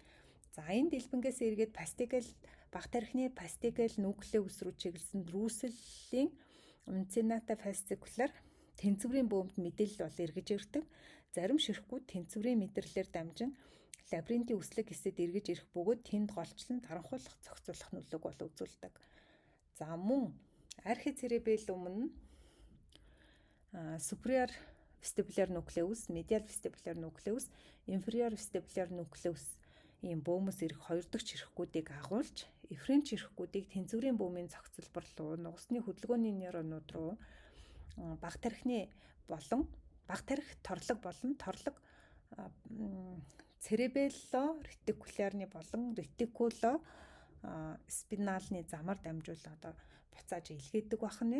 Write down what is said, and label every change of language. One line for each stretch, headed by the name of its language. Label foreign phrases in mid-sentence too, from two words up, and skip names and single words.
Mongolian: За энэ дэлбэнгээс эргээд бага тархины пастикал нуклеус руу чиглэсэн рүүслийн умцината фасцикулар тэнцвэрийн бөөмд мэдээлэл бол эргэж ирдэг. Зарим ширхгүүд тэнцвэрийн мэдрэлээр дамжин лабиринтийн үслэг хэсэд эргэж ирэх бөгөөд тэнд голчлон даранхуулах, зохицуулах нөлөөг бол үзүүлдэг. За мөн архицеребелум нь
English: superior vestibular nucleus, medial vestibular nucleus, inferior vestibular
Mongolian: nucleus ийм бөөмөс ирэх хоёр дахь ширхгүүдийг агуулж, эфферент ширхгүүдийг тэнцвэрийн бөөмийн зохицолбор руу, нугасны хөдөлгөөний нейронууд руу бага тархины болон бага тархи торлог болон торлог церебелло ретикулярны болон ретикуло спиналны замаар дамжуулан одоо буцааж илгээдэг байх нь.